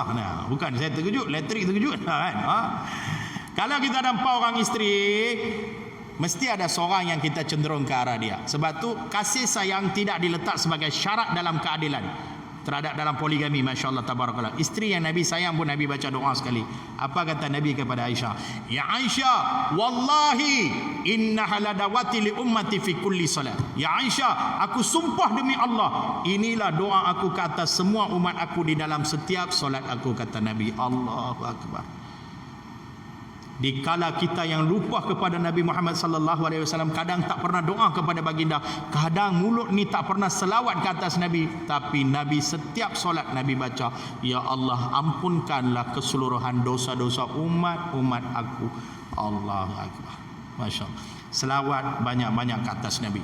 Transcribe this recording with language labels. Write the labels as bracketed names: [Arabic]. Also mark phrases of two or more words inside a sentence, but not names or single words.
[Malay] Nah, bukan saya terkejut, elektrik terkejut kan. Kalau kita ada 4 orang isteri, mesti ada seorang yang kita cenderung ke arah dia. Sebab tu kasih sayang tidak diletak sebagai syarat dalam keadilan terhadap dalam poligami, [Arabic] ما شاء الله تبارك الله. [Malay] Isteri yang Nabi sayang pun Nabi baca doa sekali. Apa kata Nabi kepada Aisyah? Ya Aisyah, [Arabic] والله إنها لدعوتي لأمتي في كل صلاة. [Malay] Ya Aisyah, aku sumpah demi Allah, inilah doa aku ke atas semua umat aku di dalam setiap solat aku, kata Nabi. [Arabic] الله أكبر. [Malay] Dikala kita yang lupa kepada Nabi Muhammad [Arabic] صلى الله عليه وسلم, [Malay] kadang tak pernah doa kepada baginda, kadang mulut ni tak pernah selawat ke atas Nabi, tapi Nabi setiap solat Nabi baca, ya Allah ampunkanlah keseluruhan dosa-dosa umat aku. [Arabic] الله أكبر. ما شاء الله. [Malay] Selawat banyak-banyak ke atas Nabi.